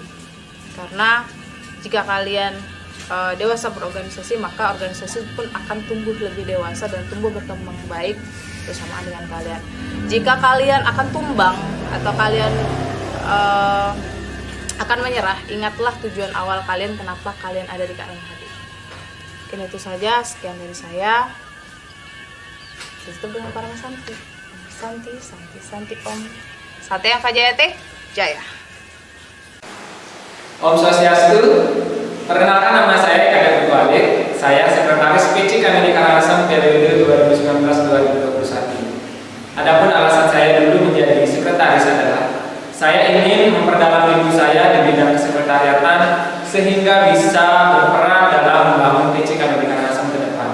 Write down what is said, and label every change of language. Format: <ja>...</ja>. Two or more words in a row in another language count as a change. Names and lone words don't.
<id>Karena jika kalian dewasa berorganisasi, maka organisasi pun akan tumbuh lebih dewasa dan tumbuh berkembang baik bersama dengan kalian. Jika kalian akan tumbang atau kalian akan menyerah, ingatlah tujuan awal kalian, kenapa kalian ada di KMHD. Mungkin itu saja, sekian dari saya. Tutup dengan para Santi. Santi Om.</id> <sa>Satya Fajayate Jaya.</sa> <id>Om Swastiastu. Perkenalkan, nama saya Kadek Ketua Adik. Saya Sekretaris PC KMHD Karangasem periode 2019-2021. Adapun alasan saya dulu menjadi sekretaris adalah saya ingin memperdalam ilmu saya di bidang kesekretariatan sehingga bisa berperan dalam membangun PC KMHD Karangasem ke depan.</id>